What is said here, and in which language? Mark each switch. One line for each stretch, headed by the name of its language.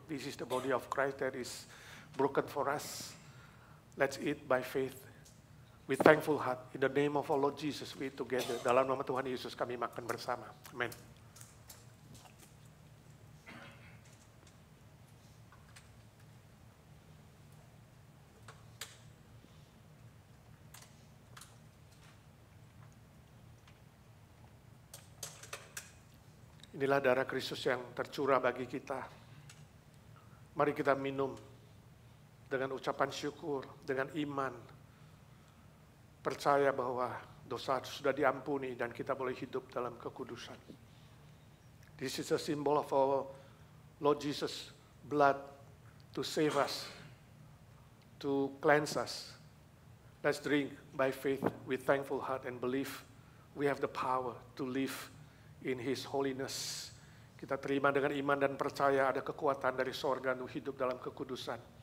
English: This is the body of Christ that is broken for us. Let's eat by faith. With thankful heart, in the name of our Lord Jesus, we eat together.
Indonesian: Dalam nama Tuhan Yesus kami makan bersama. Amen. Inilah darah Kristus yang tercurah bagi kita. Mari kita minum dengan ucapan syukur, dengan iman. Percaya bahwa dosa sudah diampuni dan kita boleh hidup dalam kekudusan.
English: This is a symbol of our Lord Jesus' blood to save us, to cleanse us. Let's drink by faith with thankful heart and believe we have the power to live in His holiness.
Indonesian: Kita terima dengan iman dan percaya ada kekuatan dari sorga untuk hidup dalam kekudusan.